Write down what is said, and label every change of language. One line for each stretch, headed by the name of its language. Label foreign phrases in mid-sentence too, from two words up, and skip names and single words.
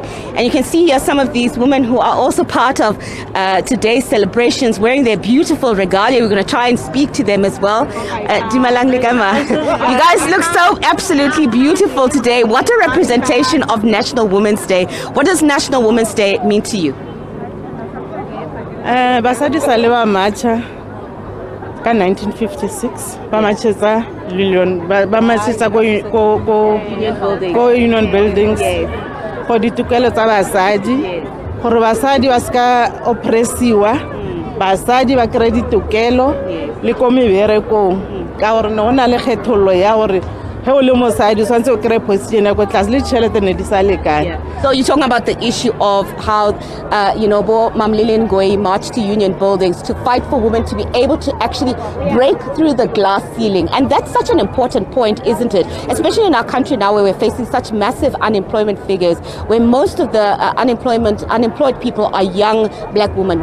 English: And you can see here some of these women who are also part of today's celebrations, wearing their beautiful regalia. We're going to try and speak to them as well. Dimalang Ligama. You guys look so absolutely beautiful today. What a representation of National Women's Day. What does National Women's Day mean to you?
Northern Sotho: Basadi sale ba marcha ka 1956 ba marchetsa ko Union Buildings for ditokelo tsa basadi gore basadi ba ska oppressiwa, basadi ba kry ditokelo le ko meberekong ka gore no na le kgethollo ya gore he o le mosadi swantse o kry position ya go tlase le tšhelete ne di sa lekane.
English: So you're talking about the issue of how, Mam Lillian Goyi marched to Union Buildings to fight for women to be able to actually break through the glass ceiling. And that's such an important point, isn't it? Especially in our country now where we're facing such massive unemployment figures, where most of the unemployed people are young black women.